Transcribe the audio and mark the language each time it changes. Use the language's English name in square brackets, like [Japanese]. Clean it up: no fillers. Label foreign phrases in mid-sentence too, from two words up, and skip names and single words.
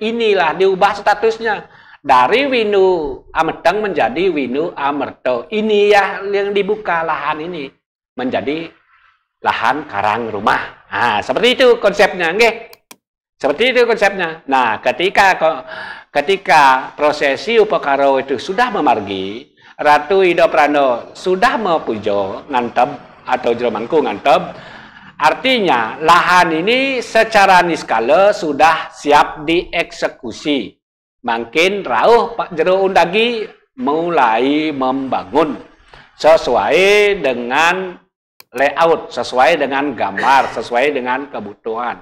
[Indonesian] Inilah diubah statusnya. Dari Winu Ameteng menjadi Winu Amerto. Ini ya yang dibuka lahan ini menjadi lahan karang rumah. Nah, seperti itu konsepnya, nggih. Seperti itu konsepnya. Nah, ketika prosesi upakara itu sudah memargi, Ratu Ido Prano sudah Mapujo ngantep atau Jero Mangku ngantep, artinya lahan ini secara niskala sudah siap dieksekusi. Makin rauh Pak Jero Undagi mulai membangun sesuai dengan layout, sesuai dengan gambar, sesuai dengan kebutuhan.